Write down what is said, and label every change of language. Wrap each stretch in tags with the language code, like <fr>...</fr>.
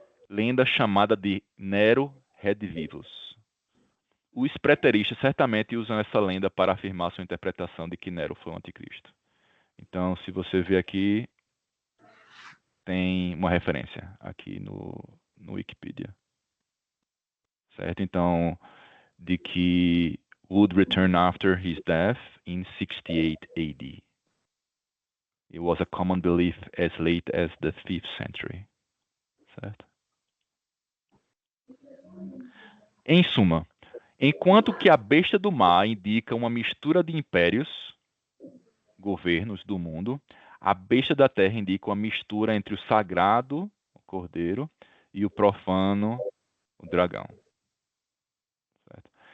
<pt>Lenda chamada de Nero Redivivus. Os preteristas certamente usam essa lenda para afirmar sua interpretação de que Nero foi o anticristo. Então, se você vê aqui, tem uma referência aqui no Wikipedia. Certo? Então, de que</pt> <en>would return after his death in 68 AD. It was a common belief as late as the 5th century.</en> <pt>Certo? Em suma, enquanto que a besta do mar indica uma mistura de impérios, governos do mundo, a besta da terra indica uma mistura entre o sagrado, o cordeiro, e o profano, o dragão. Certo?</pt>